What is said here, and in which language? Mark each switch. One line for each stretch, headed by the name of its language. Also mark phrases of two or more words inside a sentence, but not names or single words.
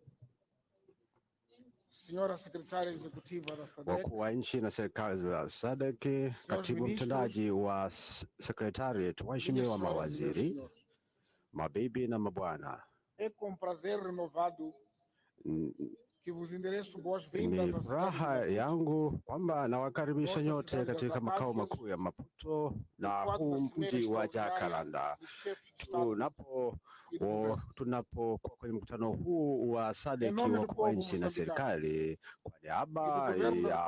Portuguese: Senhora Secretária Executiva da SADC,
Swahili: wakuu wa nchi na serikali za SADC, katibu mtendaji wa Secretariat, waheshimiwa mawaziri, mabibi na mabwana,
Portuguese: é com prazer renovado que vos endereço boas-vindas.
Swahili: Ni furaha yangu kwamba nawakaribisha nyote katika makao makuu ya Maputo na huu mji wa Jakaranda tunapokuwa kwenye mkutano huu wa SADC wa nchi na serikali.